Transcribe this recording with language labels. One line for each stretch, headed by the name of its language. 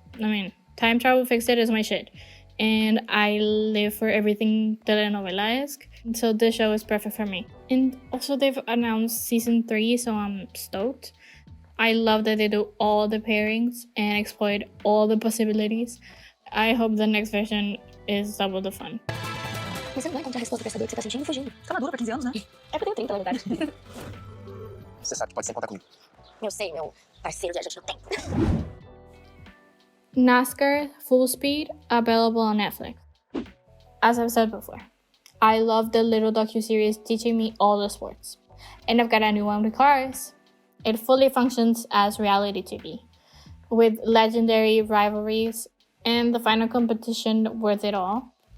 English: I mean, time travel fixed it is my shit, and I live for everything telenovela-esque, so this show is perfect for me. And also they've announced season 3, so I'm stoked. I love that they do all the pairings and exploit all the possibilities. I hope the next version is double the fun.
Portuguese: Você não vai encontrar a resposta pra saber o que você tá sentindo fugindo. Tá madura pra 15 anos, né? É porque eu tenho 30 na verdade. Você sabe que pode sempre contar comigo. Eu sei, meu parceiro viajante no tempo.
English: Nascar Full Speed, available on Netflix. As I've said before, I love the little docuseries teaching me all the sports. And I've got a new one with cars. It fully functions as reality TV, with legendary rivalries and the final competition worth it all.